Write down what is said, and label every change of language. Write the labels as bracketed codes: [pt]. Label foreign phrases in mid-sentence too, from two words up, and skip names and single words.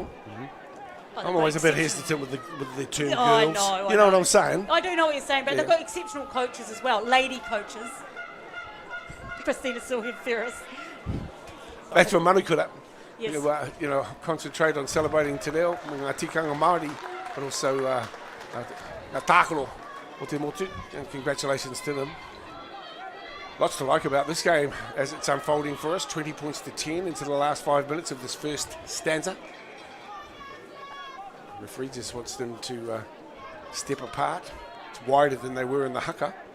[en] Oh, I'm always a bit hesitant with the term girls. I know, you know what I'm saying? I do know what you're saying, but Yeah. they've got exceptional coaches as well, lady coaches. Christina Sylvia Ferris. That's for Manukura. Yes. You know, concentrate on celebrating [mi] te reo, ngā tikanga Māori, [en] but also [mi] ngā tākaro Motu motu, [en] and congratulations to them. Lots to like about this game as it's unfolding for us. 20 points to 10 into the last 5 minutes of this first stanza. The referee just wants them to step apart. It's wider than they were in the haka.